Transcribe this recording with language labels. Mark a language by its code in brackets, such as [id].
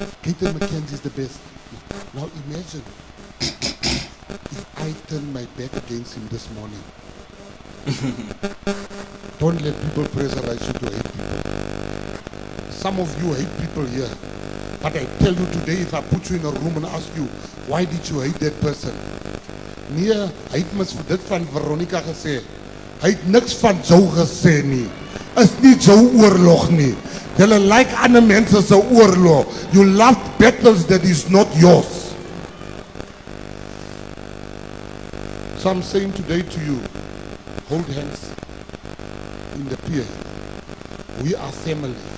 [en] Gayton Mckenzie is the best. Now imagine if I turn my back against him this morning. Don't let people pressurize you to hate people. Some of you hate people here. But I tell you today, if I put you in a room and ask you, why did you hate that person? [af] Nee, hy het mos vir dit van Veronica gesê. Hy het niks van jou gesê nie. Is nie jou oorlog nie. Julle like ander mense se oorlog. [en] You love battles that is not yours. So I'm saying today to you, hold hands in the peer. We are family.